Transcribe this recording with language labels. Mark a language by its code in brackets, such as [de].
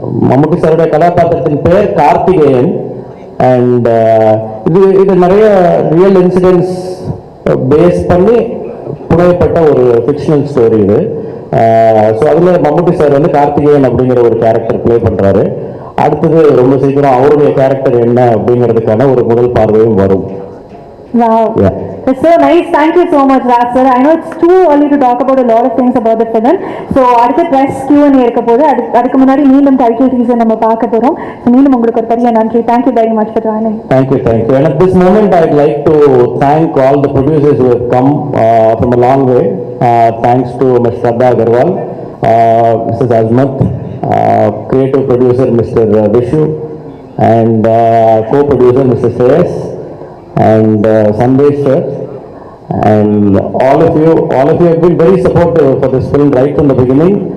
[ta] மம்முட்டி சாருடைய கதாபாத்திரத்தின் பேர் கார்த்திகேயன். அண்ட் இது நிறைய ரியல் இன்சிடென்ட்ஸ் பேஸ் பண்ணி புனையப்பட்ட ஒரு ஃபிக்ஷனல் ஸ்டோரி இது. ஸோ அதில் மம்முட்டி சார் வந்து கார்த்திகேயன் அப்படிங்கிற ஒரு கேரக்டர் ப்ளே பண்ணுறாரு. அடுத்தது ரொம்ப சீக்கிரம் அவருடைய கேரக்டர் என்ன அப்படிங்கிறதுக்கான ஒரு முதல் பார்வையும் வரும். [en] Wow. Yeah. It's so nice. Thank you so much, Raj sir. I know it's too early to talk about a lot of things about the film. [ta] So, அடுத்த press Q&A இருக்க போது அதுக்கு முன்னாடி நீலம் டைட்டில் டீசர் நம்ம பார்க்க போறோம். So, நீலம் உங்களுக்கு ஒரு பெரிய நன்றி. [en] Thank you very much for joining. Thank you. And at this moment, I'd like to thank all the producers who have come from a long way. Thanks to Mr. Shraddha Agarwal, Mrs. Azmat, creative producer Mr. Vishu, and co-producer Mr. Shreyas, and Sandesh sir, and all of you have been very supportive for this film right from the beginning.